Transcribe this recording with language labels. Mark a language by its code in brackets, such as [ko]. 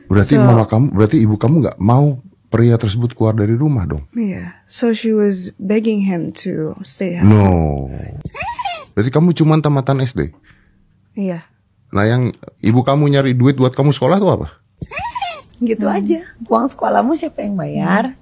[id] Berarti berarti ibu kamu nggak mau pria tersebut keluar dari rumah dong? [en] Yeah, so she was begging him to stay home. [id] No. Berarti kamu cuma tamatan SD? Iya. Nah, yang ibu kamu nyari duit buat kamu sekolah tuh apa? Gitu aja. Uang sekolahmu siapa yang bayar?